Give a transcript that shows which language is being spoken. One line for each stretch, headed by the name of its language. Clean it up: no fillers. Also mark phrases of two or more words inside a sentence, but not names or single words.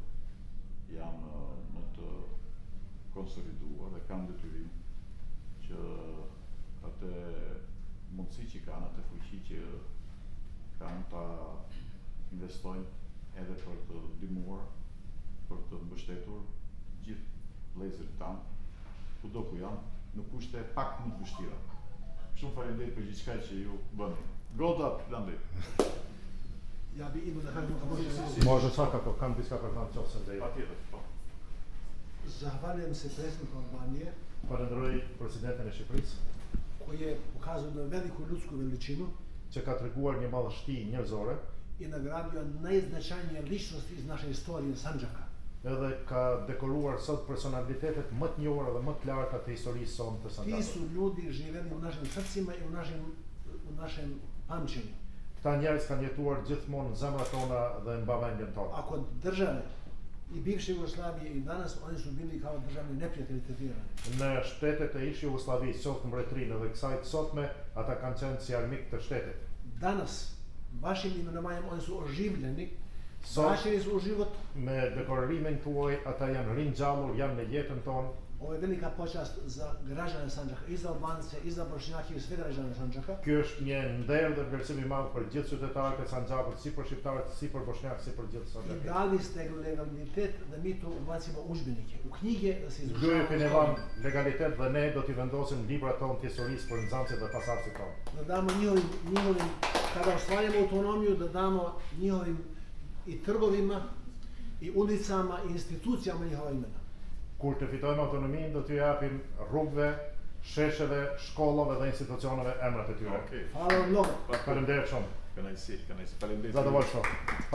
Albanian: janë më të konsoliduar dhe kanë detyrim që atë mundësi që kanë, atë fuqi që kanë ta investojnë edhe për të ndihmuar, për të mbështetur gjithë vëllezërit tanë, kudo ku janë, në kushte pak më të vështira. Shumë faleminderit për gjithçka që ju bëni. Goda, Landi.
Serbian: Ja bi idu da kažem Može svakako,
Albanian: kam diska për të qofse dhe Patjetër, po.
Serbian: Zahvaljujem se predsjedniku Albanije
Albanian: Falenderoj presidentin e Shqipërisë
Serbian: koji je ukazao na veliku ljudsku veličinu
Albanian: që ka treguar një madhështi njerëzore
Serbian: i nagradio najznačajnije ličnosti iz naše istorije Sandžaka.
Albanian: edhe ka dekoruar sot personalitetet më të njohura dhe më të larta të historisë sonë të
Serbian: Ti
Albanian: Sandžakut.
Serbian: su ljudi živeli u našim srcima i u našem pamćenju.
Albanian: Këta njerëz kanë jetuar gjithmonë në zemrat tona dhe në mbavendjen tonë.
Serbian: A kod države i bivše Jugoslavije i danas oni su bili kao državni neprijatelji tretirani.
Albanian: Në shtetet e ish Jugosllavisë, qoftë mbretërinë dhe kësaj të sotme, ata kanë qenë si armik të shtetit.
Serbian: Danas, vašim imenovanjem oni su oživljeni,
Albanian: Sot,
Serbian: vraćeni su u život.
Albanian: me dekorarimin tuaj, ata janë ringjallur, janë në jetën tonë.
Serbian: Ovo je velika počast za građane Sandžaka, i za Albance, i za Bošnjake, i sve građane Sandžaka.
Albanian: Ky është një nder dhe vlerësim i madh për gjithë qytetarët e Sandžakut, si për shqiptarët, si për bošnjakët, si për gjithë
Serbian: I
Albanian: Sandžakit.
Serbian: dali ste legalitet da mi to ubacimo u udžbenike, u knjige da se izučava.
Albanian: Ju keni dhënë legalitet dhe ne do t'i vendosim librat tonë të historisë për nxënësit dhe pasardhësit tonë.
Serbian: Da damo njihovim, kada ostvarimo autonomiju, da damo njihovim i trgovima, i ulicama, i institucijama njihova imena.
Albanian: Kur të fitojmë autonominë, do t'ju japim rrugëve, shesheve, shkollave dhe institucioneve emrat e tyre.
Serbian: Okej. Hvala vam mnogo.
Albanian: Faleminderit shumë. Kënaqësi. Faleminderit.
Serbian: Zadovoljstvo.